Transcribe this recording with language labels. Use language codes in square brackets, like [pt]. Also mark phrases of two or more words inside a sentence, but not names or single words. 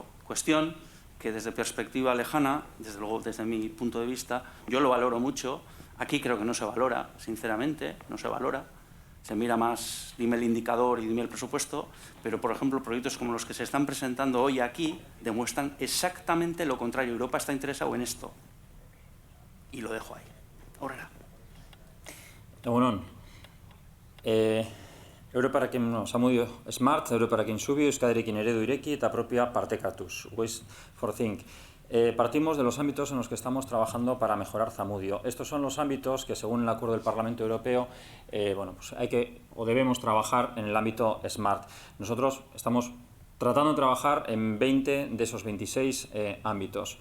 [es] Cuestión que desde perspectiva lejana, desde luego desde mi punto de vista, yo lo valoro mucho. Aquí creo que no se valora, sinceramente, no se valora. Se mira más, dime el indicador y dime el presupuesto, pero, por ejemplo, proyectos como los que se están presentando hoy aquí demuestran exactamente lo contrario. Europa está interesado en esto. Y lo dejo ahí. [eu] Aurrera. Egunon. Europarekin Zamudio Smart, Europarekin Subio, Euskadirekin eredu ireki eta propia partekatuz. Waste for Think. [es] Partimos de los ámbitos en los que estamos trabajando para mejorar Zamudio. Estos son los ámbitos que, según el acuerdo del Parlamento Europeo, bueno, pues hay que o debemos trabajar en el ámbito Smart. Nosotros estamos tratando de trabajar en 20 de esos 26 ámbitos.